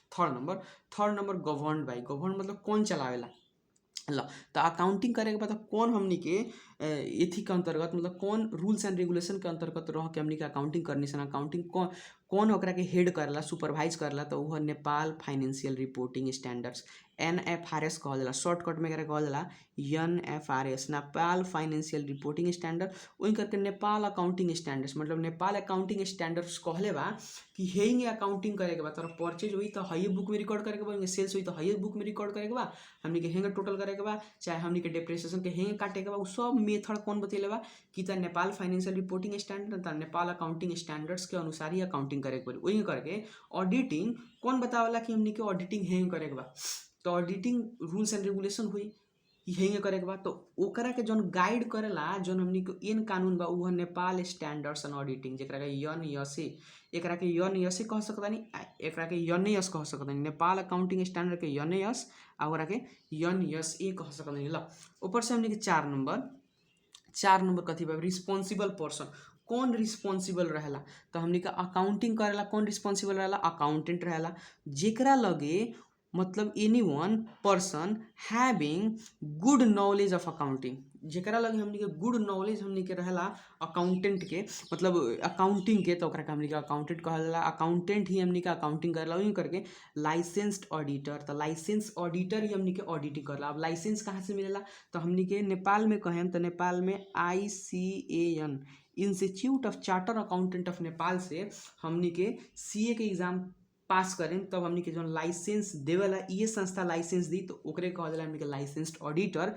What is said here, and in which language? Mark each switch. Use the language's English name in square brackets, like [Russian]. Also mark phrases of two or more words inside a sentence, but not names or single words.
[English] third number govern by, [Bhojpuri] गवर्न मतलब कौन चलावेला। ल तो अकाउंटिंग करे के बाद कौन हमनी के एथी के अंतर्गत मतलब कौन [English] rules and regulation [Bhojpuri] के अंतर्गत रह के हमनी के अकाउंटिंग करनी सन, अकाउंटिंग कौन ओकरा के हेड करला, सुपरवाइज करला, तो वह नेपाल फाइनेंशियल रिपोर्टिंग स्टैंडर्ड्स NFRS कहल जाला, शॉर्टकट में एकरा कहल जाला NFRS, नेपाल फाइनेंशियल रिपोर्टिंग स्टैंडर्ड। वही करके नेपाल अकाउंटिंग स्टैंडर्ड्स मतलब नेपाल अकाउंटिंग स्टैंडर्ड्स कहले बा कि हेंगे अकाउंटिंग करे के बा, तोरा परचेज हुई तो हई बुक में रिकॉर्ड करे के बा, सेल्स हुई तो हई बुक में रिकॉर्ड करे के बा, हमनी के हेंगे टोटल करे के बा, चाहे हमनी के डेप्रिसिएशन के हेंगे काटे के बा, उ सब मेथड कौन बतैले बा कि त नेपाल फाइनेंशियल रिपोर्टिंग स्टैंडर्ड त नेपाल अकाउंटिंग स्टैंडर्ड्स के अनुसार ही अकाउंटिंग करे के पड़ी। वही करके ऑडिटिंग कौन बतावेला कि हमनी के ऑडिटिंग हेंगे करे के बा, तो [English] auditing rules and regulation [Bhojpuri] हुई हेंगे करे के बा, तो ओकरा के जौन गाइड करेला जौन हमनी के इन कानून बा उ नेपाल स्टैंडर्ड्स एंड ऑडिटिंग, जेकरा के NYSE, एकरा के NYSE कह सकतानी, एकरा के NAS कह सकतानी, नेपाल अकाउंटिंग स्टैंडर्ड के NAS आ ओकरा के NSA कह सकतानी। ल ऊपर से हमनी के 4 नंबर कथी बा, [English] responsible person, [Bhojpuri] कौन रिस्पांसिबल रहेला, तो हमनी के अकाउंटिंग करेला कौन रिस्पांसिबल रहेला, अकाउंटेंट रहेला, जेकरा लगे मतलब [English] anyone person having good knowledge of accounting, [Bhojpuri] जेकरा लगे हमनी के [English] good knowledge [Bhojpuri] हमनी के रहेला अकाउंटेंट के मतलब अकाउंटिंग के, तो ओकरा के हमनी के अकाउंटेंट कहल जाला। अकाउंटेंट ही हमनी के अकाउंटिंग करेला। वही करके [English] licensed auditor, [Bhojpuri] तो [English] license auditor [Bhojpuri] ही हमनी के ऑडिटिंग करेला। अब लाइसेंस कहाँ से मिलेला, तो हमनी के नेपाल में कहें तो नेपाल में ICAN इंस्टीट्यूट ऑफ चार्टर अकाउंटेंट ऑफ नेपाल से हमनी के CA के एग्जाम पास करें तब हमनी के जो लाइसेंस देवेला ये संस्था लाइसेंस दी, तो ओकरे कहल जाला हमनी के [English] licensed auditor.